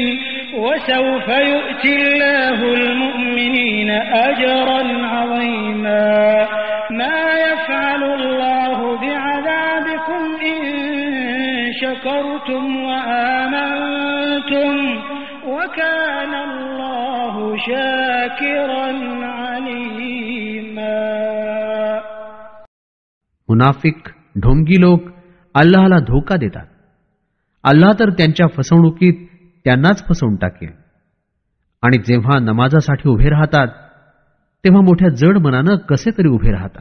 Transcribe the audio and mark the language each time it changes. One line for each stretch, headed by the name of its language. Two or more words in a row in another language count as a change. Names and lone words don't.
Arabic: وسوف يؤتي الله المؤمنين أجرا عظيما ما يفعل الله بعذابكم إن شكرتم وآمنتم وكان الله شاكرا عليما.
Marathi: मुनाफिक ढोंगी लोक अल्लाहला धोका देतात. अल्लाह तर त्यांच्या फसवणुकीत त्यांनाच फसवून टाकेल. आणि जेव्हा नमाजासाठी उभे राहतात तेव्हा मोठ्या जड मनानं कसे तरी उभे राहतात.